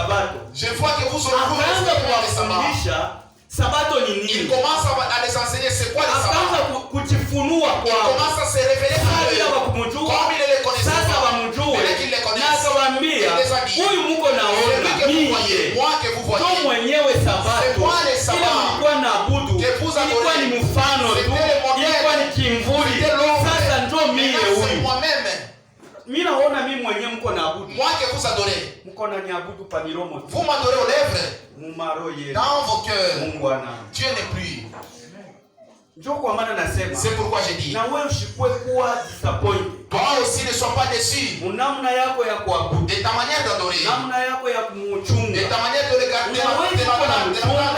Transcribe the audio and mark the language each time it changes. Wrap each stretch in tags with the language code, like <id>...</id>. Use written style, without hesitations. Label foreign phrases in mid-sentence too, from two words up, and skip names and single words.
<sw>sabato.</sw> <fr>Je vois que vous</fr> <sw>Akaanza sabato ni nini?</sw> <fr>Il commence à les enseigner c'est quoi le sabbat.</fr> <sw>Akaanza kujifunua</sw> <fr>Il commence à se révéler à eux. Comme il les connaissait pas. Et qu'il les connaissait.</fr> <sw>Huyu muko naona mie.</sw> <fr>Moi que vous voyez.</fr> <sw>Ndio mwenyewe sabato.</sw> <fr>C'est moi le sabbat.</fr> <sw>Kila mlikuwa naabudu. Ilikuwa ni mfano tu. Ilikuwa ni kimvuli. Sasa ndio mie huyu. Mimi naona mimi mwenyewe mko naabudu.</sw> <fr>Moi que vous adorez.</fr> <sw>Mko na niabudu pa miromo.</sw> <fr>Vous m'adorez aux lèvres. Dans vos cœurs. Dieu n'est plus. C'est pourquoi j'ai dit. Toi aussi ne sois pas déçu de ta manière d'adorer, de ta manière de regarder.</fr>